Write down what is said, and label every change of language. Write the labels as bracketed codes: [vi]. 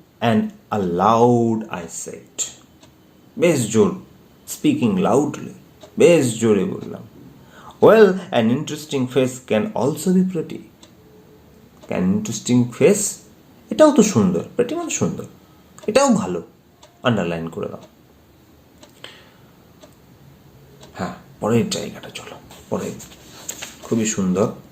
[en] and aloud I said, [bn] বেশ জোর, [en] speaking loudly, [bn] বেশ জোরে বললাম। [en] Well, an interesting face can also be pretty. an interesting face, [bn] এটাও তো সুন্দর, প্রেটি মানে সুন্দর, এটাও ভালো, আন্ডারলাইন করে দাও। হ্যাঁ, পরের জায়গাটা চলো, পরে খুবই সুন্দর।